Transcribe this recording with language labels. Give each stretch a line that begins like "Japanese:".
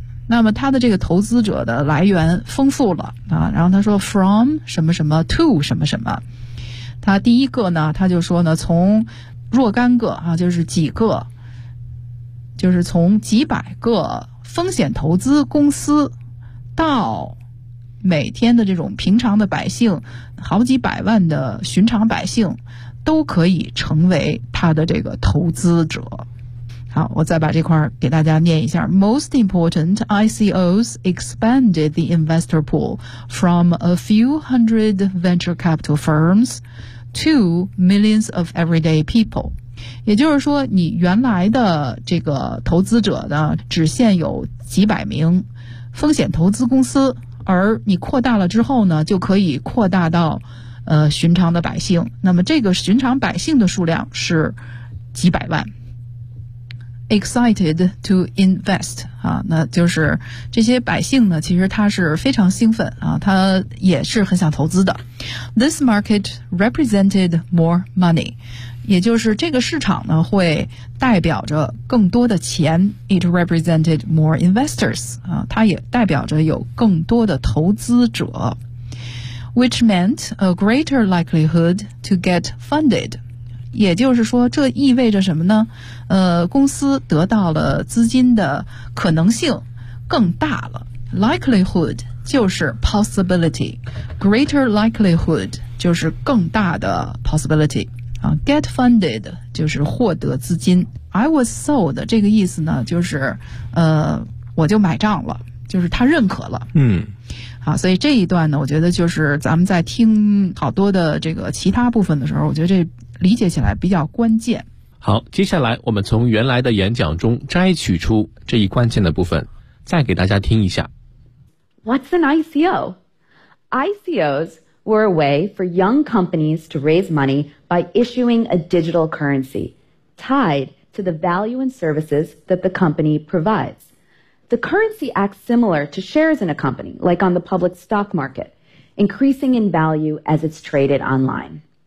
Chinese: 那么他的这个投资者的来源丰富了啊，然后他说 from 什么什么 to 什么什么，他第一个呢，他就说呢，从若干个啊，就是几个，就是从几百个风险投资公司到每天的这种平常的百姓，好几百万的寻常百姓都可以成为他的这个投资者。好，我再把这块给大家念一下。
English: Most important, ICOs expanded the investor pool from a few hundred venture capital firms to millions of everyday people.
Chinese: 也就是说，你原来的这个投资者呢，只限有几百名风险投资公司，而你扩大了之后呢，就可以扩大到寻常的百姓。那么这个寻常百姓的数量是几百万。
English: Excited to invest
Chinese: 啊，那就是这些百姓呢，其实他是非常兴奋啊，他也是很想投资的。
English: This market represented more money，
Chinese: 也就是这个市场呢会代表着更多的钱。
English: It represented more investors
Chinese: 啊，它也代表着有更多的投资者。
English: Which meant a greater likelihood to get funded。
Chinese: 也就是说这意味着什么呢？公司得到了资金的可能性更大了。 likelihood 就是 possibility， greater likelihood 就是更大的 possibility、get funded 就是获得资金。
English: I was sold
Chinese: 这个意思呢就是我就买账了，就是他认可了。好，所以这一段呢我觉得就是咱们在听好多的这个其他部分的时候，我觉得这理解起来比较关键。好，接下来我们从原来的演讲中摘取出这一关键的部分，再给大家听一下。
English: What's an ICO? ICOs were a way for young companies to raise money by issuing a digital currency tied to the value and services that the company provides. The currency acts similar to shares in a company, like on the public stock market, increasing in value as it's traded online.